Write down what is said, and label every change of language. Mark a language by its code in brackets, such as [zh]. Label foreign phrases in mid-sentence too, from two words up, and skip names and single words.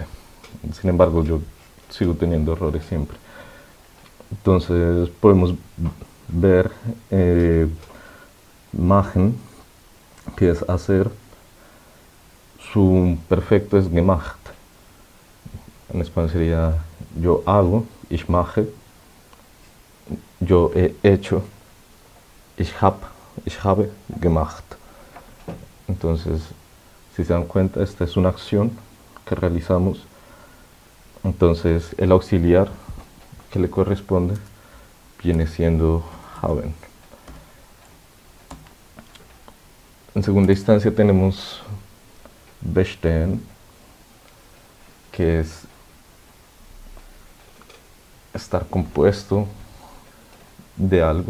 [es] Sin embargo, yo sigo teniendo errores siempre. Entonces podemos ver machen, que es hacer. Su perfecto es gemacht. En español sería yo hago, [de] ich mache. [es] Yo he hecho, [de] ich habe gemacht. [es] Entonces, si se dan cuenta, esta es una acción que realizamos. Entonces, el auxiliar que le corresponde viene siendo haben. En segunda instancia tenemos bestehen, que es estar compuesto de algo.